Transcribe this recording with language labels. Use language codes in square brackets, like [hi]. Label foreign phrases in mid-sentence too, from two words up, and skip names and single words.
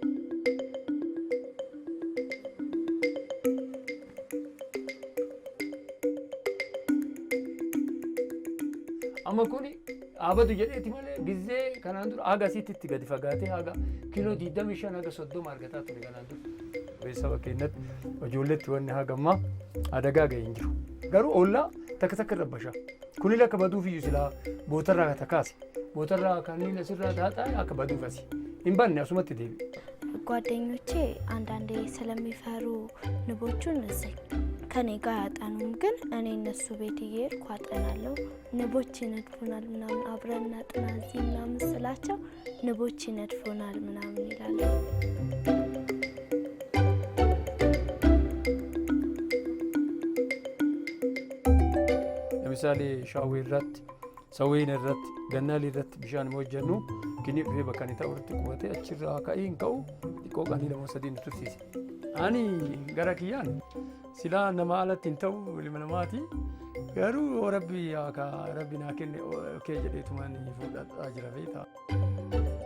[om] Amma kuni abadu jedheeti malee gizee kanaan dura haga asitti gadi fagaatee haga kiiloo 25 haga 30 argataa ture kanaan dura. Beessaba keenyatti ijoolleetti wanni haga ammaa adagaa ga'ee hin jiru. Garuu ollaa takka takka rabbashaa. Kuni akka baduuf iyyuu silaa bootarraa takaase. Bootarraa kanneen asirraa taataa akka baduuf asi. Hin banne asumatti deebi. [am] ጓደኞቼ አንዳንዴ ስለሚፈሩ ንቦቹን እዚህ ከኔ ጋር አያጠኑም፣ ግን እኔ እነሱ ቤት እየሄድኩ አጠናለሁ። ንቦች ይነድፉናል ምናምን አብረን እናጥና እዚህ ምናምን ስላቸው ንቦች ይነድፉናል ምናምን ይላሉ። [om] ለምሳሌ ሻዌራት ሰዌነራት ገናሊራት ቢሻን ሞጀኑ kini dhufee bakka inni ta'u irratti qubatee achirraa ka'een ka'u xiqqoo qanii lama sadiin tursiise. Ani gara kiyyaan silaa nama alatti hin ta'u ilma namaati. Garuu rabbi naa kenne kee jedheetumaan fuudhaa jira beektaa.